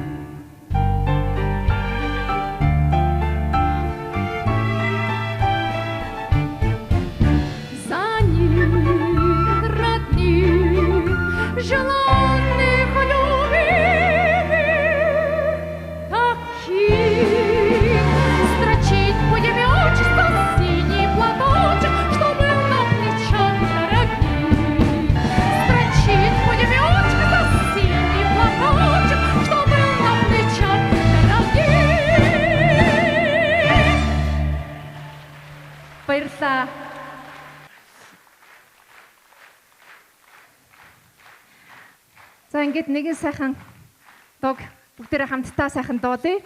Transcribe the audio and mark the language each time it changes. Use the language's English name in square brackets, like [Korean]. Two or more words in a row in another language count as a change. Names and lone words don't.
[Russian] За них родных, желанных любимых таких, строчить будем и учиться синий платочек, что был на плечах дорогих. Строчить будем и учиться синий платочек, что был на плечах дорогих. [Mongolian] Баярлалаа. За ингээд нэгэн сайхан дог бүгдээрээ хамтдаа сайхан дуулъя.